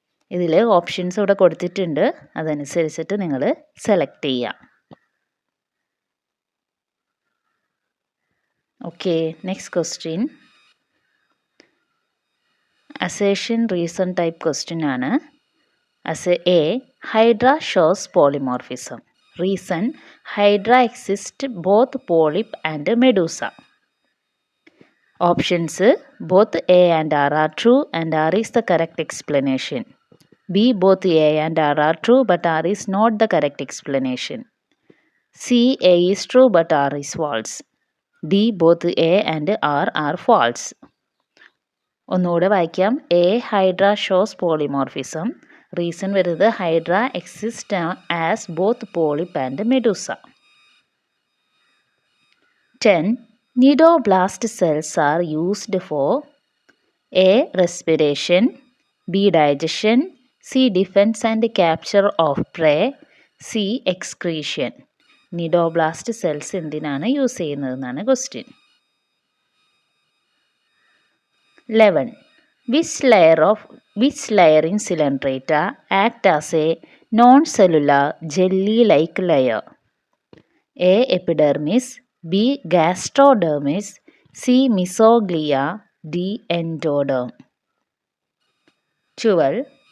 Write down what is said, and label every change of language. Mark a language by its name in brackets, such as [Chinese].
[Malayalam] ഇതിൽ ഓപ്ഷൻസ് ഇവിടെ കൊടുത്തിട്ടുണ്ട്, അതനുസരിച്ചിട്ട് നിങ്ങൾ സെലക്ട് ചെയ്യുക. Okay, next question assertion reason type question ആണ്. [English] A. Hydra shows polymorphism. Reason: Hydra exists both polyp and medusa. Options: both A and R are true and R is the correct explanation. B. Both A and R are true but R is not the correct explanation. C. A is true but R is false. D. Both A and R are false. [Malayalam] ഒന്നുകൂടെ വായിക്കാം. [English] A. Hydra shows polymorphism. Reason വരുന്നത് Hydra exist as both polyp and medusa. 10. Nidoblast cells are used for A. Respiration, B. Digestion, C. Defense and capture of prey, C. Excretion. [Malayalam] Cnidoblast cells എന്തിനാണ് use ചെയ്യുന്നതെന്നാണ് question. [English] 11. Which layer in Coelenterata act as a non-cellular jelly-like layer? A. Epidermis, B. Gastrodermis, C. Mesoglea, D. Endoderm. 12.